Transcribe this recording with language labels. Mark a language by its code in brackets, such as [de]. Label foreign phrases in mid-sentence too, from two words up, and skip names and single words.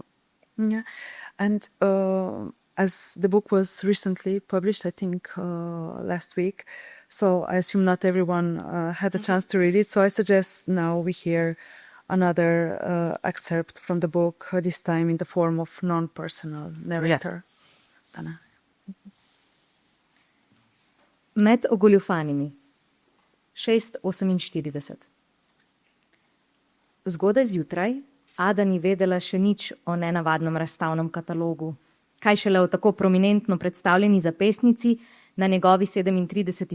[en] And as the book was recently published, I think last week, so I assume not everyone had a chance to read it. So I suggest now we hear another excerpt from the book, this time in the form of non-personal narrator. Ana. [sl] Med ogoljufanimi. 6:48. Zgodaj zjutraj Ada ni vedela še nič o nenavadnem razstavnem katalogu, kaj šele o tako prominentno predstavljeni zapestnici na njegovi 37.